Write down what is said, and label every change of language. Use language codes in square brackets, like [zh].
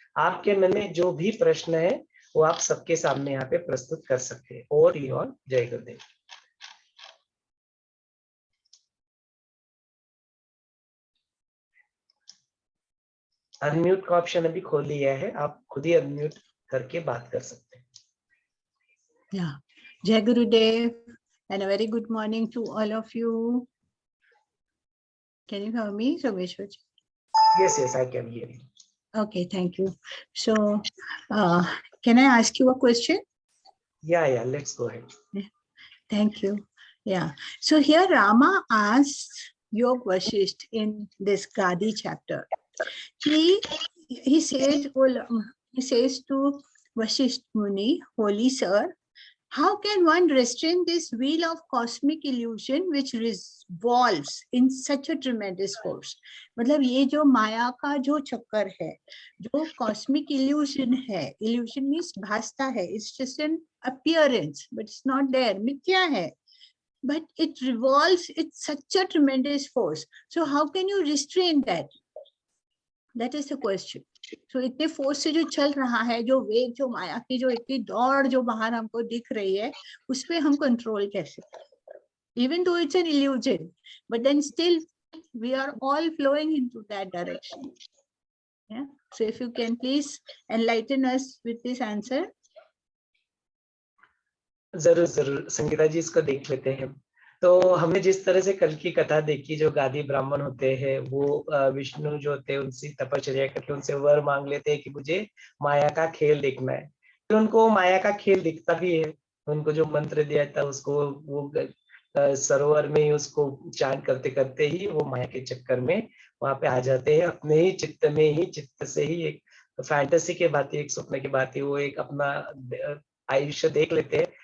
[hi] आपके मन में जो भी प्रश्न है वो आप सबके सामने यहाँ पे प्रस्तुत कर सकते हैं। और जय गुरुदेव। अनम्यूट का ऑप्शन अभी खोल लिया है, आप खुद ही अनम्यूट करके बात कर सकते हैं। Yeah. [en] Jai Gurudev and a very good morning to all of you. Can you hear me, Someshwarji? Yes, yes, I can hear you. Okay, thank you. So, can I ask you a question? Yeah, let's go ahead. Thank you. Yeah. So here Rama asks Yog Vasisht in this Gadi chapter. He says to Vasisht Muni, Holy Sir, how can one restrain this wheel of cosmic illusion which revolves in such a tremendous force? [hi] मतलब ये जो माया का जो चक्कर है, जो [en] cosmic illusion है, illusion means [hi] भासता है, [en] it's just an appearance, but it's not there, [hi] मिथ्या है, [en] but it revolves, it's such a tremendous force. So how can you restrain that? That is the question. [hi] So इतने force से जो चल रहा है, जो वेग, जो माया की जो इतनी दौड़ जो बाहर हमको दिख रही है, उस पे हम कंट्रोल कैसे? [en] Even though it's an illusion, but then still we are all flowing into that direction. Yeah. So if you can please enlighten us with this answer. [hi] जरूर जरूर संगीता जी, इसको देख लेते हैं। तो हमने जिस तरह से कल की कथा देखी, जो गादी ब्राह्मण होते हैं वो विष्णु जो होते हैं उनसे तपश्चर्या करके उनसे वर मांग लेते हैं कि मुझे माया का खेल देखना है। तो उनको माया का खेल दिखता भी है, उनको जो मंत्र दिया था उसको वो सरोवर में ही उसको चांट करते करते ही वो माया के चक्कर में वहां पे आ जाते हैं, अपने ही चित्त में ही, चित्त से ही एक फैंटेसी के बात, एक सपने की बात है, वो एक अपना आयुष्य देख लेते हैं